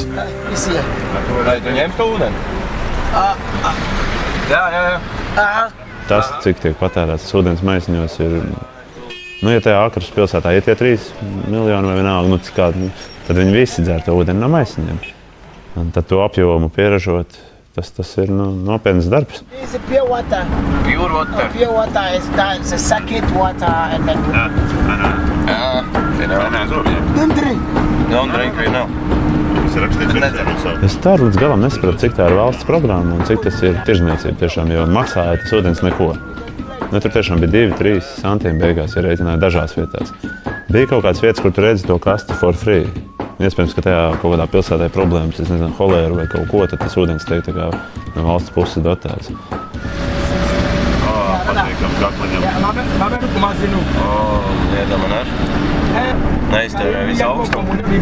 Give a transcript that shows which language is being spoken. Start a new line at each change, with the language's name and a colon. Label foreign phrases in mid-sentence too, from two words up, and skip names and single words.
Latvian: Vai tu ņem to ūdeni? Jā. Tas, cik tiek patērēts ūdens maisiņos, ir, ja tajā Akras pilsētā ir tie 3 miljoni vai vienalga, tad viņi visi dzer to ūdeni no maisiņiem. Un tad to apjomu pieražot, tas ir nopietns darbs.
English: It's a pure water. Pure water. Pure water is that it's a sachet water and then don't drink. Don't drink, we know.
Latvian: Es tā līdz galam nesapratu, cik tā ir valsts programma un cik tas ir tirzniecība tiešām, jo maksāja tas ūdens neko. Tur tiešām bija 2-3 centiemi beigās, ja rēķināja dažās vietās. Bija kaut kādas vietas, kur tu redzi to kasti
English: for free.
Latvian: Iespējams, ka tajā kaut kādā pilsētā ir problēmas, es nezinu, holēru vai kaut ko, tad tas ūdens tiek tā kā no valsts puses dotēts. Patīkam kakliņam. Iedama ar. Neiztērē visu augstumu.